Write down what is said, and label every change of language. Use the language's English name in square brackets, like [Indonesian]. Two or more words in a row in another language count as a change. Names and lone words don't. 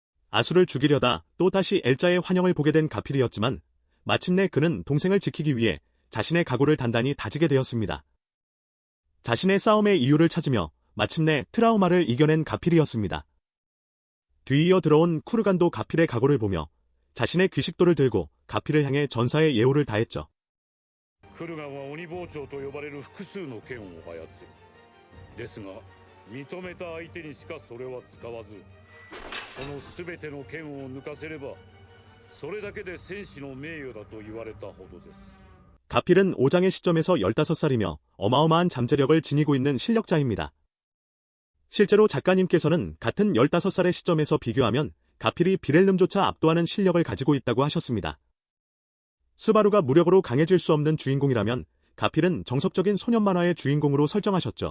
[Korean] 아수를 죽이려다 또다시 엘자의 환영을 보게 된 가필이었지만 마침내 그는 동생을 지키기 위해 자신의 각오를 단단히 다지게 되었습니다. 자신의 싸움의 이유를 찾으며 마침내 트라우마를 이겨낸 가필이었습니다. 뒤이어 들어온 쿠르간도 가필의 각오를 보며 자신의 귀식도를 들고 가필을 향해 전사의 예우를 다했죠. [Japanese] クルガンは鬼包丁と呼ばれる複数の剣を操る。ですが認めた相手にしかそれは使わず、その全ての剣を抜かせればそれだけで戦士の名誉だと言われたほどです。 [Korean] 가필은 5장의 시점에서 15살이며 어마어마한 잠재력을 지니고 있는 실력자입니다. 실제로 작가님께서는 같은 15살의 시점에서 비교하면 가필이 비렐름조차 압도하는 실력을 가지고 있다고 하셨습니다. 스바루가 무력으로 강해질 수 없는 주인공이라면 가필은 정석적인 소년 만화의 주인공으로 설정하셨죠.